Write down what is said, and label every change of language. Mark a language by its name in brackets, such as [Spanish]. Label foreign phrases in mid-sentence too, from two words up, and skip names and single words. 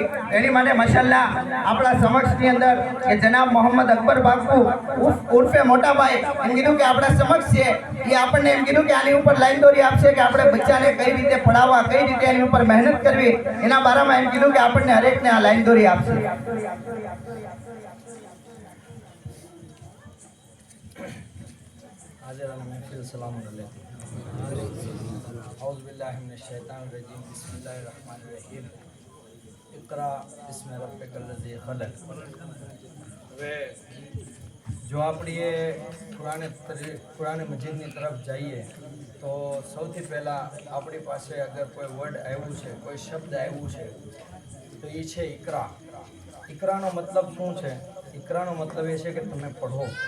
[Gujarati] એની માટે માશાલ્લાહ આપણા સમક્ષની અંદર કે જનાબ મોહમ્મદ અકબર બાપુ ઉર્ફે મોટાભાઈ એમ કીધું કે આપણા સમક્ષ છે. એ આપણને એમ કીધું કે આની ઉપર લાઈન દોરી આપશે કે આપણે બચ્ચાને કઈ રીતે પઢાવવા, કઈ રીતે એની ઉપર મહેનત કરવી, એના બારામાં એમ કીધું કે આપણને હરેકને આ લાઈન દોરી આપશે. [Urdu] حاضران محفل [Arabic] سلام عليكم. أعوذ بالله من الشيطان الرجيم. بسم الله الرحمن الرحيم. اقرأ باسم ربك الذي خلق. [Gujarati] હવે જો આપણે પુરાને મજીદની તરફ જઈએ તો સૌથી પહેલાં આપણી પાસે અગર કોઈ વર્ડ આવ્યું છે, કોઈ શબ્દ આવ્યું છે તો એ છે ઇકરા. ઇકરાનો મતલબ શું છે? ઇકરાનો મતલબ એ છે કે તમે પઢો.